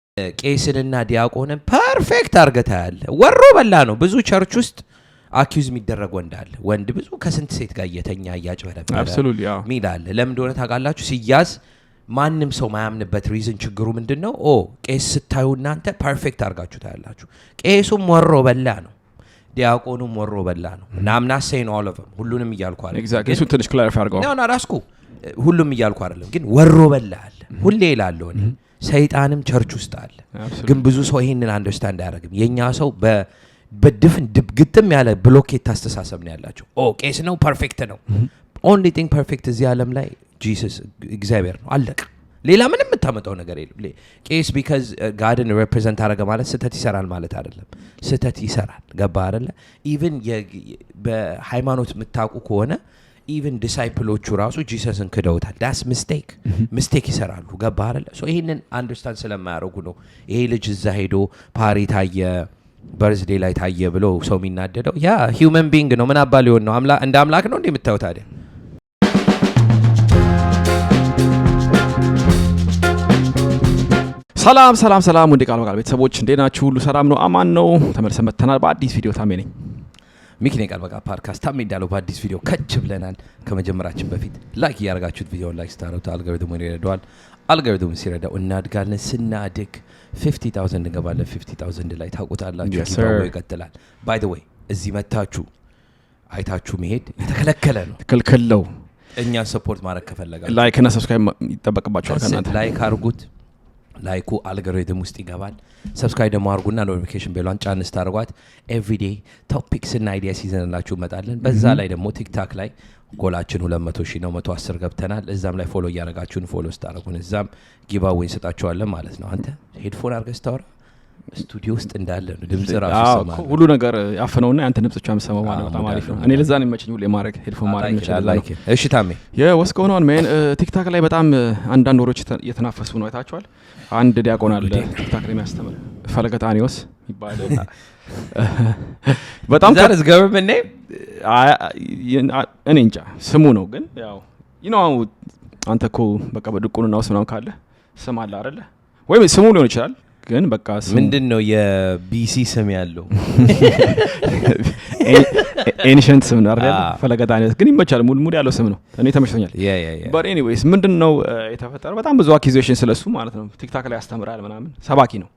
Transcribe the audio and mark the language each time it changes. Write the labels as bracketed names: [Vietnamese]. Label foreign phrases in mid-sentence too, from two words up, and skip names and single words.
[Amharic] ቄስንና ዲያቆንን ፐርፌክት አርገታል ወሮ በላ ነው ብዙ ቸርች ውስጥ አኪዩዝ የሚደረግ ወንድ ብዙ ከስንት ሴት ጋር እየተኛ ያጭበረበረ ሚላል ለምን እንደሆነ ታውቃላችሁ ሲያዝ ማንንም ሰው ማያምንበት ሪዝን ችግሩ ምንድነው ቄስ ስታዩ እናንተ ፐርፌክት አርጋችሁ ታያላችሁ ቄሱም ወሮ በላ ነው ዲያቆኑም ወሮ በላ ነው ናምና [English] saying all of them [Amharic] ሁሉንም እያልኩ አይደለም ኤግዛክትሊ እሱ ትንሽ ክላሪፋይ አድርገው ነው ራስኩ ሁሉም እያልኩ አይደለም ግን ወሮ በላ አለ ሁሌ ይላል እኔ ሰይጣንም ቸርች ውስጥ አለ ግን ብዙ ሰው ይሄንን አንደርስታንድ አያደርግም የኛ ሰው በድፍን ግጥም ያለ ብሎኬት አስተሳሰብ ነው ያላችሁ ቄስ ነው ፐርፌክት ነው [English] only thing perfect [Amharic] እዚህ ዓለም ላይ Jesus እግዚአብሔር ነው አለቀ ሌላ ምንም የምታመጣው ነገር የለም ቄስ because Godን represent አደረገ ማለት ስተት ይሰራል ማለት አይደለም ስተት ይሰራል ገባ አይደለ even በሃይማኖት የምታውቁ ከሆነ even ዲሳይፕሎቹ ራሱ ጂሰስን ክደውታል [English] that's mistake [Amharic] ይሰራሉ ገባ አይደለ so ይሄንን አንደርስታንድ ስለማያደርጉ ነው ይሄ ልጅ እዛ ሄዶ ፓሪ ታየ በርዝዴይ ላይ ታየ ብሎ ሰው የሚናደደው ያ [English] human being [Amharic] ነው ምን አባ ሊሆን ነው እንደ አምላክ ነው እንደምታው ታዲያ ሰላም ወንዴ ቃል ቤተሰቦች እንዴት ናችሁ ሁሉ ሰላም ነው አማን ነው ተመልሰን መተናል በአዲስ ቪዲዮ ታሜ ነኝ ሚኪኔ ቃል በቃ ፓድካስት ታሜ እንዳለው በአዲስ ቪዲዮ ከች ብለናል ከመጀመራችን በፊት ላይክ ያርጋችሁት ቪዲዮውን ላይክ ስታሩት አልጎሪትሙን ይረዳዋል አልጎሪትሙን ሲረዳው እናድጋለን ስናድግ 50000 እንገባለን 50000 ላይ ታውቁታላችሁ ቪዲዮ ይቀጥላል [English] by the way [Amharic] እዚህ መታችሁ አይታችሁ መሄድ የተከለከለ ነው ተከልከለው እኛ ሰፖርት ማድረግ ከፈለጋችሁ ላይክ እና ሰብስክራይብ ይጠበቅባችኋል ከናንተ ላይክ አርጉት ላይኩ አልጎሪትም ውስጥ ይገባል ሰብስክራይብ ደግሞ አርጉና ኖቲፊኬሽን ቤሏን ጫን ስታርጓት [English] everyday topics [Amharic] እና አይዲያስ ይዘንላችሁ መጣለን በዛ ላይ ደግሞ ቲክታክ ላይ ጎላችን 200,000 ነው 110 ገብተናል እዛም ላይ ፎሎ ያረጋችሁን ፎሎ ስታረጉን እዛም ጊቫዌይ እንሰጣችኋለን ማለት ነው አንተ ሄድፎን አርገህ ስታወራ ስቱዲዮ ውስጥ እንዳለ ነው ድምጽ ራሱ ሰማው ሁሉ ነገር ያፈነውና አንተ ድምጽ ብቻ መስማው ማለት በጣም አሪፍ ነው እኔ ለዛ ነው የሚመችኝ ሁሌ ማድረግ ሄድፎን ማድረግ እንችላለን እሺ ታሜ [English] what's going on man [Amharic] ቲክታክ ላይ በጣም አንዳንድ ወሮች እየተናፈሱ ነው አይታችኋል አንድ ዲያቆን አለ ቲክታክ ላይ የሚያስተምር ፈለገጣኒዮስ ይባላል በጣም [English] that's government name [Amharic] እኔ እንጃ ስሙ ነው ግን ያው አንተ እኮ በቃ በድቁንና ውስጥ ምናምን ካለ ስም አለ አይደለ ወይም ስሙ ሊሆን ይችላል ግን በቃ ምንድነው የቢሲ ስም ያለው ኤንሸንት ስም ነው አይደል ፈለገጣኒዮስ ግን ይመቻል ሙድ ያለው ስም ነው እኔ ተመችቶኛል [English] but anyways [Amharic] ምንድነው የተፈጠረው በጣም ብዙ አኪዜሽን ስለሱ ማለት ነው ቲክታክ ላይ ያስተምራል ምናምን ሰባኪ ነው